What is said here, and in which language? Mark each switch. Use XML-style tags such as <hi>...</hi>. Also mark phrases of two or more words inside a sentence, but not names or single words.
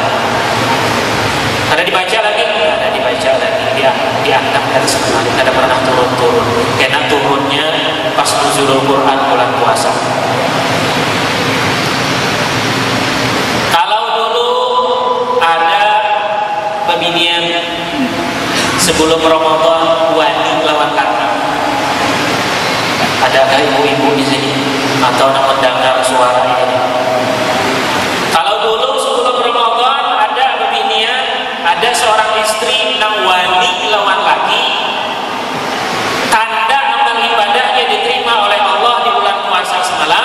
<id>Ada dibaca lagi, diangkat ke atas lemari. Tidak pernah turun-turun. Karena turunnya pas nuzulul Quran bulan puasa. Kalau dulu ada pemilihan sebelum Ramadan</id> <bjn>wani lawan laki,</bjn> <id>adakah ibu-ibu di sini atau mendengar suara ini? Kalau dulu sebelum Ramadan ada pembinian, ada seorang istri</id> <bjn>nang wani lawan laki,</bjn> <id>tanda amal ibadahnya diterima oleh Allah di bulan puasa semalam.</id>